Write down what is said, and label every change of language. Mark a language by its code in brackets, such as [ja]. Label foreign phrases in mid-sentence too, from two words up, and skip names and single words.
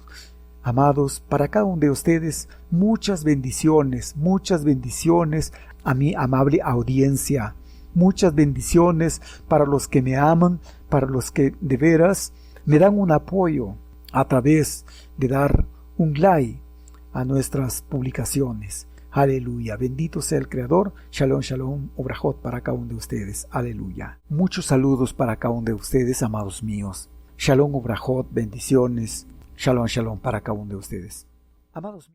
[es] Amados, para cada uno de ustedes, muchas bendiciones a mi amable audiencia. Muchas bendiciones para los que me aman, para los que de veras me dan un apoyo a través de dar un like a nuestras publicaciones. Aleluya, bendito sea el Creador. [he] שלום שלום וברכות [es] para cada uno de ustedes. Aleluya. Muchos saludos para cada uno de ustedes, amados míos. [he] שלום וברכות, bendiciones. שלום שלום [es] para cada uno de ustedes. Amados